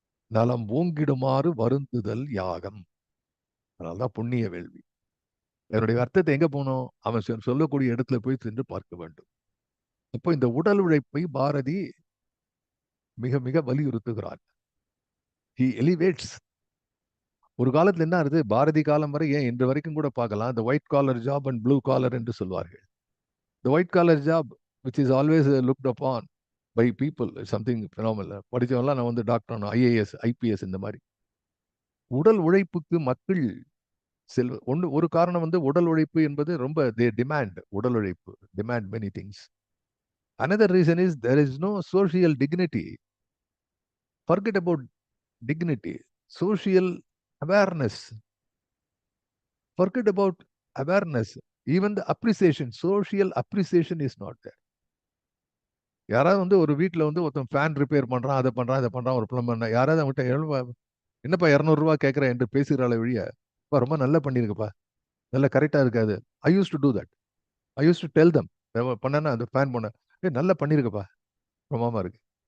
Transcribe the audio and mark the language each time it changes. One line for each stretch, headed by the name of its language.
Tamil: நலம் ஓங்கிடுமாறு வருந்துதல் யாகம். அதனால்தான் புண்ணிய வேள்வி. அதனுடைய அர்த்தத்தை எங்க போனோம்? அவன் சொல்லக்கூடிய இடத்துல போய் சென்று பார்க்க வேண்டும். அப்போ இந்த உடல் உழைப்பை பாரதி மிக மிக வலியுறுத்துகிறார்.
English: He elevates.
Tamil: ஒரு காலத்துல என்ன ஆகுது, பாரதி காலம் வரை, ஏன் இன்று வரைக்கும் கூட பார்க்கலாம், இந்த
English: white collar job and blue collar
Tamil: என்று சொல்வார்கள்.
English: The white collar job, which is always looked upon by people, is something phenomenal.
Tamil: படிச்சவங்கலாம் நான் வந்து டாக்டர் ஆகணும், ஐஏஎஸ், ஐபிஎஸ், இந்த மாதிரி. உடல் உழைப்புக்கு மக்கள் ஒரு காரணம் வந்து உடல் உழைப்பு என்பது ரொம்ப தே டிமாண்ட். உடல் உழைப்பு
English: Demand many things. Another reason is there is no social dignity. Forget about dignity. Social awareness. Forget about awareness. Even the appreciation, social appreciation is not there.
Tamil: யாராவது வந்து ஒரு வீட்டில் வந்து ஒருத்தன் ஃபேன் ரிப்பேர் பண்ணுறான், அதை பண்ணுறான், இதை பண்ணுறான், ஒரு பிளம்பர், யாராவது அவங்ககிட்ட என்னப்பா 200 கேட்குறேன் என்று பேசுகிறாள வழிய, ரொம்ப நல்லா பண்ணியிருக்குப்பா, நல்லா கரெக்டாக இருக்காது.
English: I use to do that. I use to tell them.
Tamil: பண்ணனா அந்த ஃபேன் பண்ண, நல்லா பண்ணியிருக்குப்பா, பிரமாமா இருக்கு.